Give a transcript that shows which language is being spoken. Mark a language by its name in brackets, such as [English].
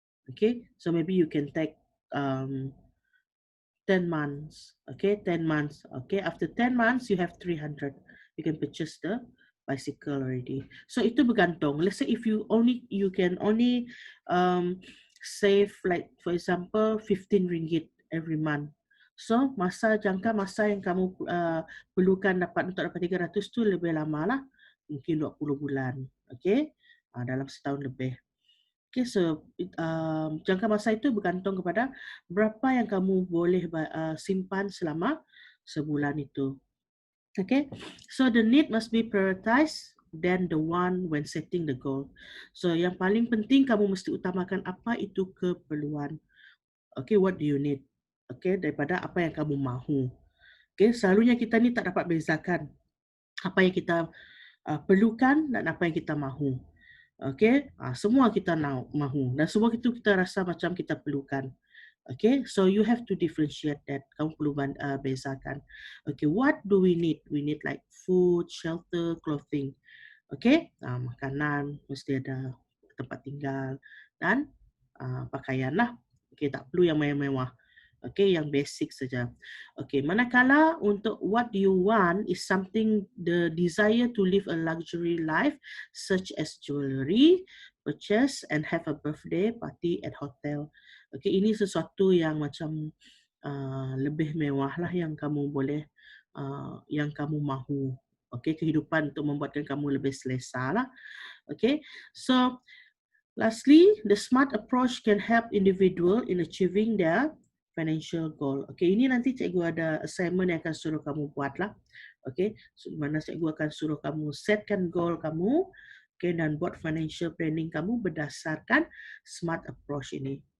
[English] Okay, so maybe you can take 10 months. Okay, 10 months. Okay, after 10 months, you have 300. You can purchase the bicycle already. [Malay] So itu bergantung. [English] Let's say if you can only save, like for example, 15 ringgit every month. [Malay] So jangka masa yang kamu perlukan untuk dapat 300 tu lebih lama lah, mungkin 20 bulan, okay, dalam setahun lebih. Okay, so jangka masa itu bergantung kepada berapa yang kamu boleh simpan selama sebulan itu. [English] Okay, so the need must be prioritized than the one when setting the goal. [Malay] So yang paling penting kamu mesti utamakan apa itu keperluan. [English] Okay, what do you need? [Malay] Okay, daripada apa yang kamu mahu. Okay, selalunya kita ni tak dapat bezakan apa yang kita perlukan dan apa yang kita mahu. Okay, semua kita mahu dan semua itu kita rasa macam kita perlukan. [English] Okay, so you have to differentiate that. [Malay] Kamu perlu bezakan. [English] Okay, what do we need? We need like food, shelter, clothing. [Malay] Okay, makanan, mesti ada tempat tinggal dan pakaian lah. Okay, tak perlu yang mewah-mewah. Okay, yang basic saja. [English] Okay, [Malay] manakala untuk [English] what do you want is something the desire to live a luxury life such as jewelry, purchase and have a birthday party at hotel. [Malay] Okay, ini sesuatu yang macam lebih mewah lah yang kamu boleh, yang kamu mahu. Okay, kehidupan untuk membuatkan kamu lebih selesa lah. [English] Okay, so lastly, the smart approach can help individual in achieving their financial goal. [Malay] Okay, ini nanti cikgu ada assignment yang akan suruh kamu buat lah. Okay, so, mana cikgu akan suruh kamu setkan goal kamu, okay, dan buat financial planning kamu berdasarkan smart approach ini.